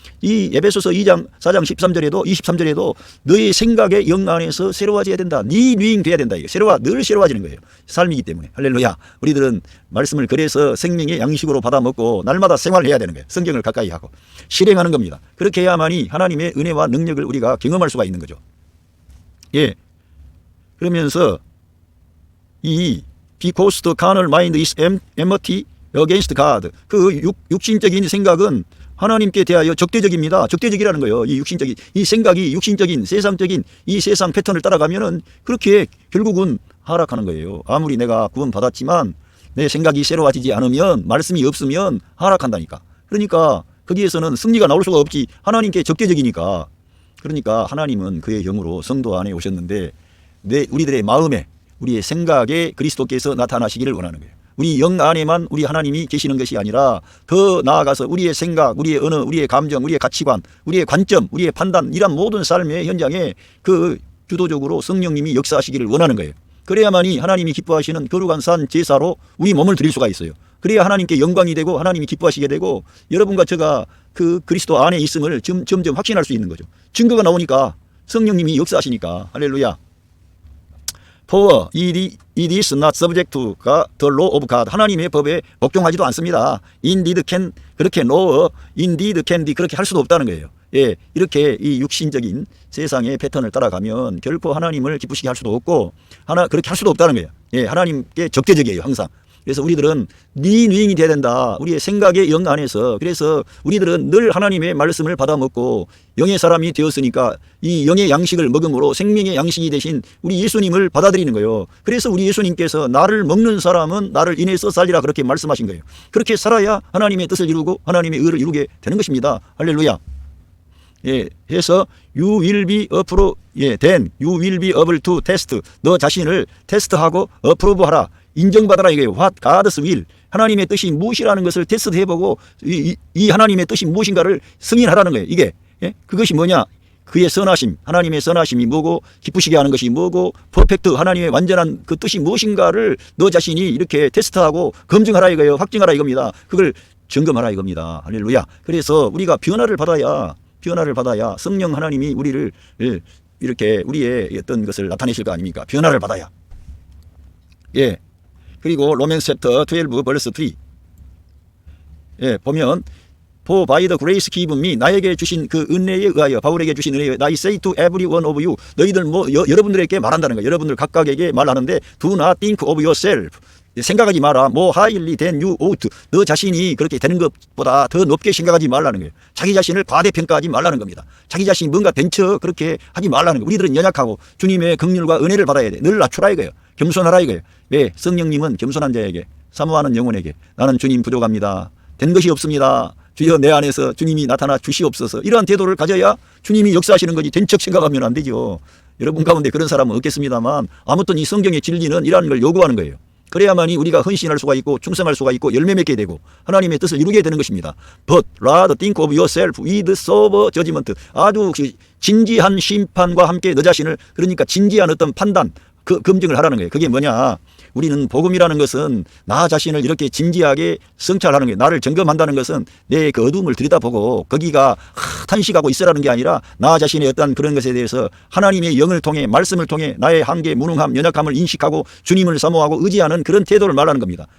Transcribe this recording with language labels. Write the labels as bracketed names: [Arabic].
[Korean] 이 에베소서 2장 4장 13절에도 23절에도 너의 생각의 영 안에서 새로워져야 된다. 리뉴잉 돼야 된다. 이게 늘 새로워지는 거예요. 삶이기 때문에. 할렐루야. 우리들은 말씀을 그래서 생명의 양식으로 받아 먹고 날마다 생활해야 되는 거예요. 성경을 가까이 하고 실행하는 겁니다. 그렇게 해야만이 하나님의 은혜와 능력을 우리가 경험할 수가 있는 거죠. 예. 그러면서 이 [English] Because the carnal mind is enmity against God. [Korean] 그 육신적인 생각은 하나님께 대하여 적대적입니다. 적대적이라는 거예요. 이 육신적인 이 생각이 육신적인 세상적인 이 세상 패턴을 따라가면은 그렇게 결국은 하락하는 거예요. 아무리 내가 구원받았지만 내 생각이 새로워지지 않으면 말씀이 없으면 하락한다니까. 그러니까 거기에서는 승리가 나올 수가 없지. 하나님께 적대적이니까. 그러니까 하나님은 그의 영으로 성도 안에 오셨는데 우리들의 마음에 우리의 생각에 그리스도께서 나타나시기를 원하는 거예요. 우리 영 안에만 우리 하나님이 계시는 것이 아니라 더 나아가서 우리의 생각, 우리의 언어, 우리의 감정, 우리의 가치관, 우리의 관점, 우리의 판단 이런 모든 삶의 현장에 그 주도적으로 성령님이 역사하시기를 원하는 거예요. 그래야만이 하나님이 기뻐하시는 거룩한 산 제사로 우리 몸을 드릴 수가 있어요. 그래야 하나님께 영광이 되고 하나님이 기뻐하시게 되고 여러분과 제가 그 그리스도 안에 있음을 점점 확신할 수 있는 거죠. 증거가 나오니까 성령님이 역사하시니까. 할렐루야. [English] For it is not subject to the law of God. [Korean] 하나님의 법에 복종하지도 않습니다. [English] Indeed can [Korean] 그렇게 law, [English] indeed can be [Korean] 그렇게 할 수도 없다는 거예요. 예, 이렇게 이 육신적인 세상의 패턴을 따라가면 결코 하나님을 기쁘시게 할 수도 없고 그렇게 할 수도 없다는 거예요. 예, 하나님께 적대적이에요, 항상. 그래서 우리들은 리뉴잉이 돼야 된다. 우리의 생각의 영 안에서. 그래서 우리들은 늘 하나님의 말씀을 받아 먹고 영의 사람이 되었으니까 이 영의 양식을 먹음으로 생명의 양식이 되신 우리 예수님을 받아들이는 거예요. 그래서 우리 예수님께서 나를 먹는 사람은 나를 인해서 살리라 그렇게 말씀하신 거예요. 그렇게 살아야 하나님의 뜻을 이루고 하나님의 의를 이루게 되는 것입니다. 할렐루야. 예, 해서 [English] you will be able to test. [Korean] 너 자신을 테스트하고 approve하라. 인정받아라 이거예요. [English] What God's will. [Korean] 하나님의 뜻이 무엇이라는 것을 테스트해보고 이 하나님의 뜻이 무엇인가를 승인하라는 거예요. 이게 그것이 뭐냐? 그의 선하심, 하나님의 선하심이 뭐고 기쁘시게 하는 것이 뭐고 퍼펙트 하나님의 완전한 그 뜻이 무엇인가를 너 자신이 이렇게 테스트하고 검증하라 이거예요. 확증하라 이겁니다. 그걸 점검하라 이겁니다. 할렐루야. 그래서 우리가 변화를 받아야 성령 하나님이 우리를 이렇게 우리의 어떤 것을 나타내실 거 아닙니까? 변화를 받아야. 예. 그리고 로맨스 챕터 12 벌스 3. 예, 보면 [English] For by the grace given me [Korean] 나에게 주신 그 은혜에 의하여 바울에게 주신 은혜에 [English] I say to every one of you [Korean] 너희들 여러분들에게 말한다는 거예요. 여러분들 각각에게 말하는데 [English] Do not think of yourself [Korean] 생각하지 마라. [English] 뭐 하일리 된 유 오트. [Korean] 너 자신이 그렇게 되는 것보다 더 높게 생각하지 말라는 거예요. 자기 자신을 과대평가하지 말라는 겁니다. 자기 자신이 뭔가 된 척 그렇게 하지 말라는 거예요. 우리들은 연약하고 주님의 긍휼과 은혜를 받아야 돼. 늘 낮추라 이거예요. 겸손하라 이거예요. 왜? 성령님은 겸손한 자에게, 사모하는 영혼에게 나는 주님 부족합니다. 된 것이 없습니다. 주여 내 안에서 주님이 나타나 주시옵소서. 이러한 태도를 가져야 주님이 역사하시는 거지 된 척 생각하면 안 되죠. 여러분 가운데 그런 사람은 없겠습니다만 아무튼 이 성경의 진리는 이러한 걸 요구하는 거예요. 그래야만이 우리가 헌신할 수가 있고 충성할 수가 있고 열매 맺게 되고 하나님의 뜻을 이루게 되는 것입니다. [English] But rather think of yourself with sober judgment. [Korean] 아주 진지한 심판과 함께 너 자신을, 그러니까 진지한 어떤 판단, 검증을 하라는 거예요. 그게 뭐냐? 우리는 복음이라는 것은 나 자신을 이렇게 진지하게 성찰하는 거예요. 나를 점검한다는 것은 내 그 어둠을 들여다보고 거기가 탄식하고 있으라는 게 아니라 나 자신의 어떤 그런 것에 대해서 하나님의 영을 통해, 말씀을 통해 나의 한계, 무능함, 연약함을 인식하고 주님을 사모하고 의지하는 그런 태도를 말하는 겁니다.